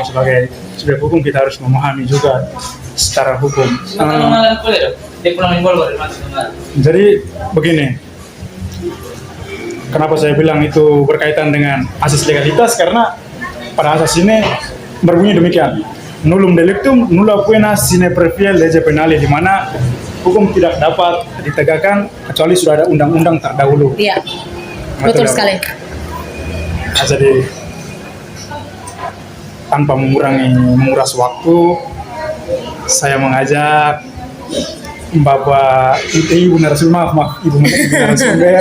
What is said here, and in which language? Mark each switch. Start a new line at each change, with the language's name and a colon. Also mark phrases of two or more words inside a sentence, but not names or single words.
Indonesian: sebagai subjek hukum kita harus memahami juga secara hukum. Jadi begini. Kenapa saya bilang itu berkaitan dengan asas legalitas? Karena pada asas ini berbunyi demikian:
Latin: nullum delictum nulla pena sine previa lege penale,
Indonesian: di mana hukum tidak dapat ditegakkan kecuali sudah ada undang-undang terdahulu. Iya, betul ya? sekali. Nah, jadi tanpa menguras waktu, saya mengajak Bapak Ibu narasumber, maaf Ibu narasumber.